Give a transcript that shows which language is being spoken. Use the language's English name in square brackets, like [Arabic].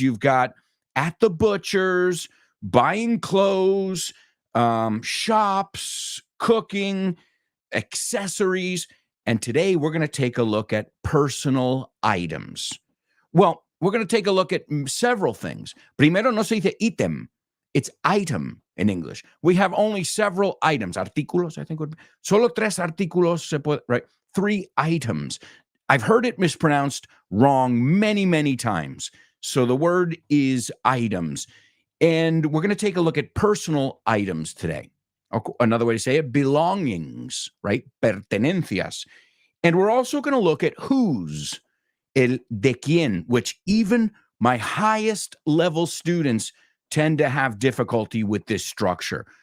[English] You've got at the butcher's, buying clothes, shops, cooking, accessories. And today we're going to take a look at personal items. Well, we're going to take a look at several things. [Spanish] Primero no se dice ítem. [English] It's item in English. We have only several items. Artículos, I think. [Spanish] Solo tres artículos se puede, right? [English] 3 items. I've heard it mispronounced wrong many, many times. So the word is items. And we're going to take a look at personal items today. Another way to say it, belongings, right? Pertenencias. And we're also going to look at whose, [Spanish] el de quién, [English] which even my highest level students tend to have difficulty with this structure.